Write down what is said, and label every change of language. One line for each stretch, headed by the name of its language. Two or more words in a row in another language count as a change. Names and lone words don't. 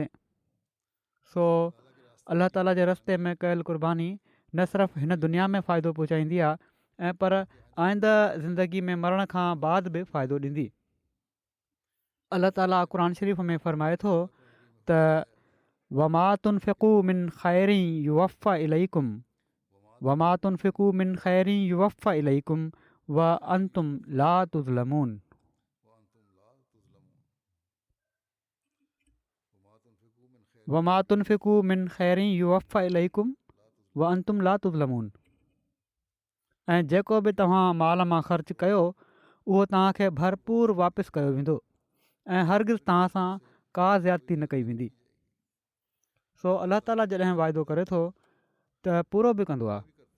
Sindhi: सो अलाह ताला जे रस्ते में कयल क़ुर्बानी न सिर्फ़ु हिन दुनिया में फ़ाइदो पहुचाईंदी आहे, ऐं पर आईंदा ज़िंदगी में मरण खां बाद बि फ़ाइदो ॾींदी। अलाह ताला क़ुर शरीफ़ में फ़रमाए थो त
Arabic: وما تنفقوا من خير يوف إليكم وما تنفقوا من خير يوف إليكم وأنتم لا تظلمون. وما تنفقوا من خير يوف إليكم وأنتم لا تظلمون. ऐं जेको बि तव्हां माल मां ख़र्चु कयो उहो तव्हांखे भरपूर वापसि कयो वेंदो ऐं हरगिज़ तव्हां सां का ज़्यादती न कई वेंदी। सो अलाह ताला जॾहिं वाइदो करे थो त पूरो बि कंदो आहे।